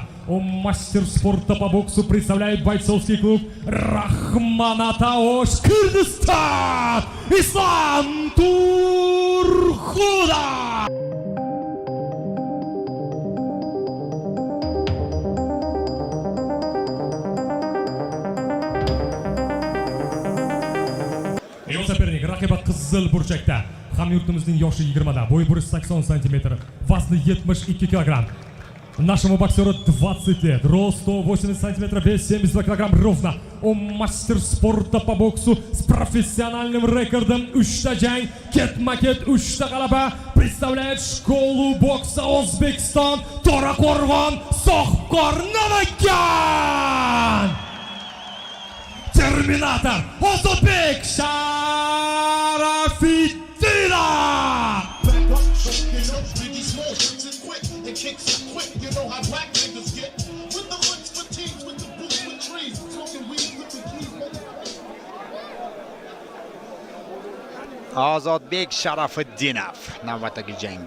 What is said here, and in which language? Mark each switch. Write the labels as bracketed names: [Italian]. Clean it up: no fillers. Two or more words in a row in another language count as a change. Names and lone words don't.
[Russian] Он мастер спорта по боксу, представляет бойцовский клуб Рахманатауш, Кыргызстан, Ислам Турхуда. Его соперник [Uzbek] raqibi qizil burchakda. Hamyurtimizning yoshi 20 da, bo'yi 180 см, vazni 72 kg. [Russian] Нашему боксеру 20 лет, рост 180 см, вес 72 кг ровно. Он мастер спорта по боксу с профессиональным рекордом [Uzbek] 3 jang, ketma-ket 3 g'alaba. [Russian] Представляет школу бокса O'zbekiston, To'raqo'rg'on, Sohibkor, Namangan. [Uzbek] Terminator Ozodbek Sharafiddinov. Ozodbek Sharafiddinov navbatdagi jangi.